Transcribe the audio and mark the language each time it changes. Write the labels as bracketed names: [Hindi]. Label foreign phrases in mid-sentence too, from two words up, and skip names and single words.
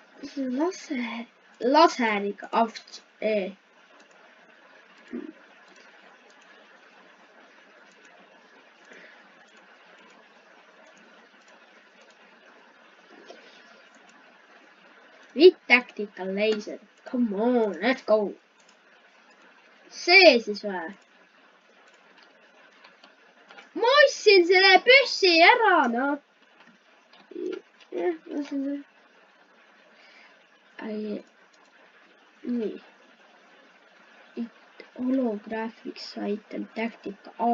[Estonian] laseriga avts. [English] With tactical laser. Come on, let's go. [Estonian] See siis või? Ma ostsin selle püssi ära, noh. Jah, ma ostsin selle. Nii. [English] Holographics item tactica.